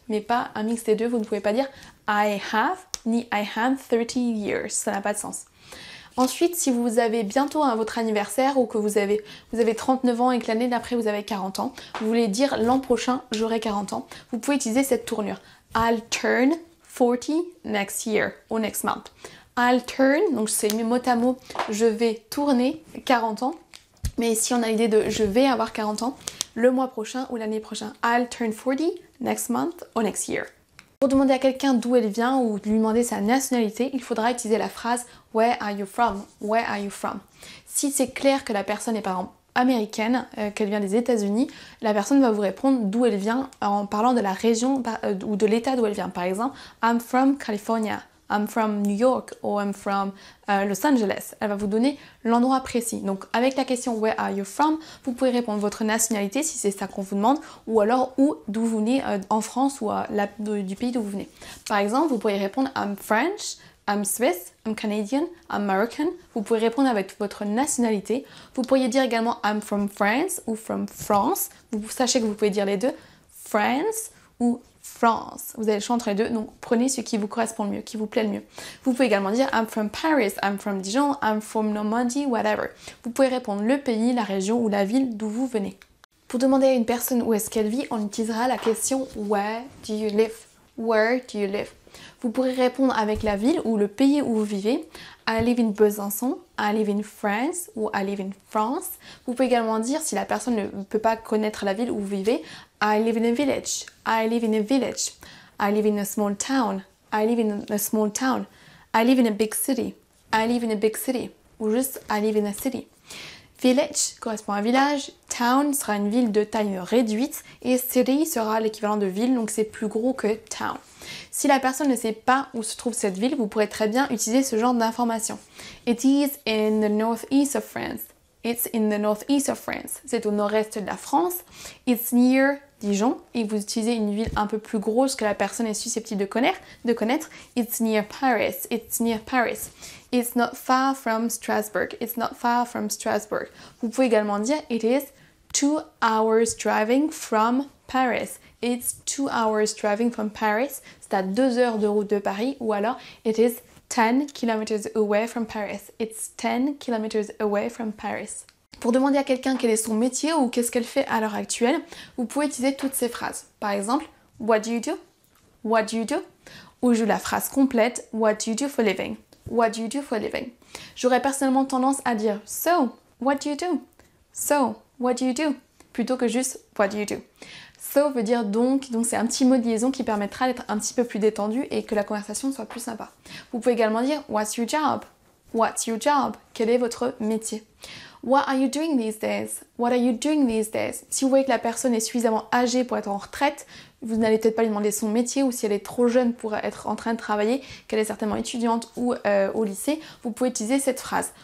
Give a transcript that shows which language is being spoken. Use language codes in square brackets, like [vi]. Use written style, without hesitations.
[fr] Mais pas un mix des deux, vous ne pouvez pas dire I have ni [en] I am 30 years. [fr] Ça n'a pas de sens. Ensuite, si vous avez bientôt votre anniversaire ou que vous avez 39 ans et que l'année d'après vous avez 40 ans, vous voulez dire l'an prochain j'aurai 40 ans, vous pouvez utiliser cette tournure. [en] I'll turn 40 next year ou next month. I'll turn, [fr] donc c'est mot à mot, je vais tourner 40 ans. Mais ici on a l'idée de je vais avoir 40 ans le mois prochain ou l'année prochaine. [en] I'll turn 40 next month or next year. [fr] Pour demander à quelqu'un d'où elle vient ou lui demander sa nationalité, il faudra utiliser la phrase [en] Where are you from? Where are you from? [fr] Si c'est clair que la personne est par exemple américaine, qu'elle vient des États-Unis, la personne va vous répondre d'où elle vient en parlant de la région ou de l'état d'où elle vient. Par exemple, [en] I'm from California. I'm from New York ou I'm from Los Angeles. [fr] Elle va vous donner l'endroit précis. Donc avec la question [en] Where are you from, [fr] vous pouvez répondre votre nationalité si c'est ça qu'on vous demande, ou alors d'où vous venez en France ou du pays d'où vous venez. Par exemple, vous pourriez répondre [en] I'm French, I'm Swiss, I'm Canadian, I'm American. [fr] Vous pouvez répondre avec votre nationalité. Vous pourriez dire également [en] I'm from France [fr] ou from France. Vous sachez que vous pouvez dire les deux, France ou France. Vous avez le choix entre les deux, donc prenez ce qui vous correspond le mieux, qui vous plaît le mieux. Vous pouvez également dire [en] I'm from Paris, I'm from Dijon, I'm from Normandie, whatever. [fr] Vous pouvez répondre le pays, la région ou la ville d'où vous venez. Pour demander à une personne où est-ce qu'elle vit, on utilisera la question [en] Where do you live? Where do you live? [fr] Vous pourrez répondre avec la ville ou le pays où vous vivez. [en] I live in Besançon, I live in France ou I live in France. [fr] Vous pouvez également dire, si la personne ne peut pas connaître la ville où vous vivez, [en] I live in a village, I live in a village, I live in a small town, I live in a small town, I live in a big city, I live in a big city, [fr] ou juste [en] I live in a city. [fr] Village correspond à village, town sera une ville de taille réduite et city sera l'équivalent de ville, donc c'est plus gros que town. Si la personne ne sait pas où se trouve cette ville, vous pourrez très bien utiliser ce genre d'informations. [en] It is in the northeast of France. It's in the northeast of France. [fr] C'est au nord-est de la France. [en] It's near Dijon. [fr] Et vous utilisez une ville un peu plus grosse que la personne est susceptible de connaître. [en] It's near Paris. It's near Paris. It's not far from Strasbourg. It's not far from Strasbourg. [fr] Vous pouvez également dire [en] It is 2 hours driving from Paris. It's 2 hours driving from Paris. [fr] C'est à 2 heures de route de Paris. Ou alors, [en] it is 10 kilometers away from Paris. It's 10 kilometers away from Paris. [fr] Pour demander à quelqu'un quel est son métier ou qu'est-ce qu'elle fait à l'heure actuelle, vous pouvez utiliser toutes ces phrases. Par exemple, [en] What do you do? What do you do? [fr] Ou je la phrase complète, [en] What do you do for living? What do you do for living? [fr] J'aurais personnellement tendance à dire [en] So, what do you do? So, what do you do? [fr] Plutôt que juste [en] What do you do? [fr] So veut dire donc c'est un petit mot de liaison qui permettra d'être un petit peu plus détendu et que la conversation soit plus sympa. Vous pouvez également dire [en] What's your job? What's your job? [fr] Quel est votre métier? [en] What are you doing these days? What are you doing these days? [fr] Si vous voyez que la personne est suffisamment âgée pour être en retraite, vous n'allez peut-être pas lui demander son métier, ou si elle est trop jeune pour être en train de travailler, qu'elle est certainement étudiante ou au lycée, vous pouvez utiliser cette phrase.